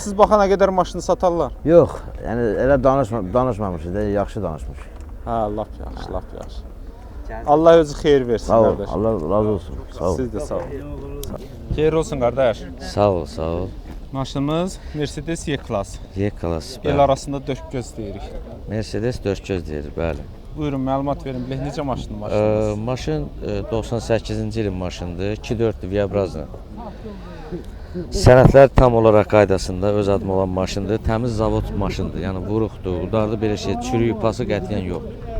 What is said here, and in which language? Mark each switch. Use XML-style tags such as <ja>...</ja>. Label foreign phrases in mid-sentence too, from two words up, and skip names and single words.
<az>siz baxana qədər maşını satarlar. Yox, yəni elə danışmamışıq da, yaxşı danışmışıq. Hə, lap yaxşı, lap yaxşı. Allah özü xeyir versin Sağ ol, qardaş. Allah razı olsun. Sağ ol. Siz də sağ olun. Xeyir olsun qardaş. Sağ ol, sağ ol. Maşınımız Mercedes Y-Class. Y-Class. El arasında dörd göz deyirik. Mercedes 4 göz deyir, bəli. Buyurun, məlumat verin. Bilək necə maşındır maşınınız? Maşın 98-ci ilin maşındır, 2.4 Viabrazla. Sənədlər tam olaraq qaydasında öz adım olan maşındır. Təmiz zavod maşındır, yəni vuruqdur, udardı belə şey, çürüyüb pası qətiyyən yoxdur.</az>